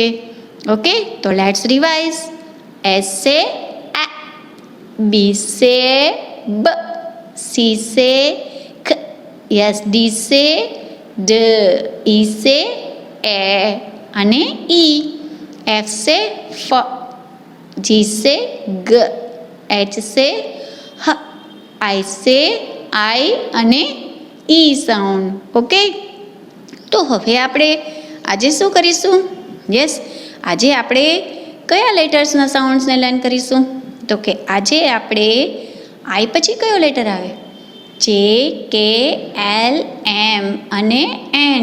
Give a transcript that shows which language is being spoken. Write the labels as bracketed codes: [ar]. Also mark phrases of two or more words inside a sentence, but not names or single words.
[gu] ઓકે, તો [en] let's revise. [gu] એસ સે આ, બી સે બ, સી સે ખ, યસ ડી સે ડ, ઈ સે એ અને ઈ, એફ સે ફ, જી સે ગ, એચ સે હ, આઈ સે આઈ અને ઈ સાઉન્ડ. ઓકે, તો હવે આપણે આજે શું કરીશું? યસ, આજે આપણે કયા લેટર્સના સાઉન્ડ્સને લર્ન કરીશું? તો કે આજે આપણે આઈ પછી કયો લેટર આવે? જે, કે, એલ, એમ અને એન.